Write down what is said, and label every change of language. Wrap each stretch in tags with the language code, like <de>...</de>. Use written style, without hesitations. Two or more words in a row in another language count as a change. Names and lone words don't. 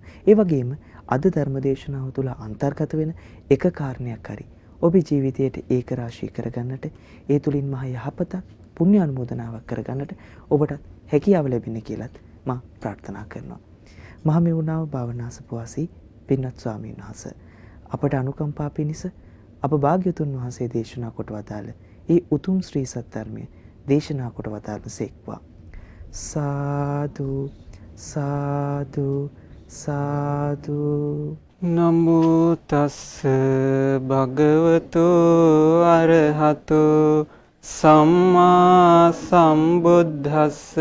<si>ඒ වගේම අද ධර්ම දේශනාව තුළ අන්තර්ගත වෙන එක කාරණයක් හරි ඔබේ ජීවිතයට ඒක රාශී කරගන්නට, ඒ තුලින් මහ යහපතක් පුණ්‍ය අනුමෝදනාවක් කරගන්නට ඔබට හැකියාව ලැබෙන්න කියලාත් මම ප්‍රාර්ථනා කරනවා. මහමෙවුනාව භාවනාසපුවාසී පින්වත් ස්වාමීන් වහන්සේ අපට අනුකම්පා පිණිස අප භාග්‍යවතුන් වහන්සේ දේශනා කොට වදාළ ඒ උතුම් ශ්‍රී සද්ධර්මය දේශනා කොට වදාළසේක්වා. සාදු සාදු සාදු.</si> <pi>නමෝ තස්ස භගවතු අරහතු සම්මා සම්බුද්දස්ස.</pi>